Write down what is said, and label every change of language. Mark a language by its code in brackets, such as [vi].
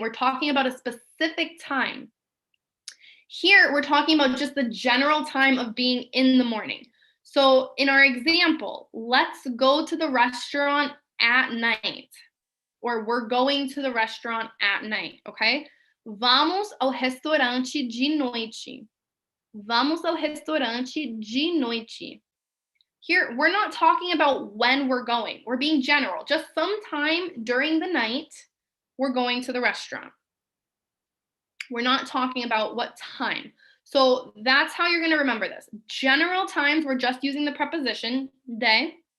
[en] We're talking about a specific time. Here, we're talking about just the general time of being in the morning. So in our example, let's go to the restaurant at night. Or we're going to the restaurant at night, okay? [pt] Vamos ao restaurante de noite. Vamos ao restaurante de noite. [en] Here, we're not talking about when we're going. We're being general. Just sometime during the night, we're going to the restaurant. We're not talking about what time. So that's how you're going to remember this. General times, we're just using the preposition de.